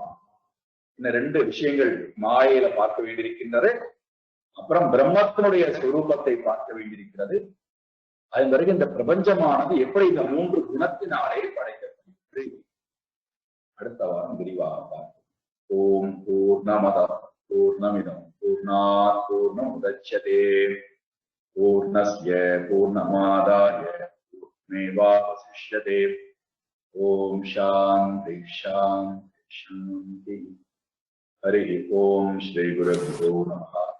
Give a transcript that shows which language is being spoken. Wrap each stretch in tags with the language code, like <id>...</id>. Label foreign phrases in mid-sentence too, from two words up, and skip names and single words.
<ta>இந்த 2 விஷயங்கள் மாயையில பார்க்க வேண்டியிருக்கின்றது. அப்புறம் பிரம்மத்தினுடைய சுரூபத்தை பார்க்க வேண்டியிருக்கிறது. அதன் பிறகு இந்த பிரபஞ்சமானது எப்படி இந்த 3 குணத்தினாலே படைக்கப்படுகிறது அடுத்த வாரம் விரிவாக பார்ப்போம்.</ta> <sa>ॐ पूर्णमदः पूर्णमिदं पूर्णात् पूर्णमुदच्यते पूर्णस्य पूर्णमादाय पूर्णमेवावशिष्यते. ॐ शान्तिः शान्तिः शान्तिः. हरि ॐ श्री गुरुभ्यो नमः.</sa>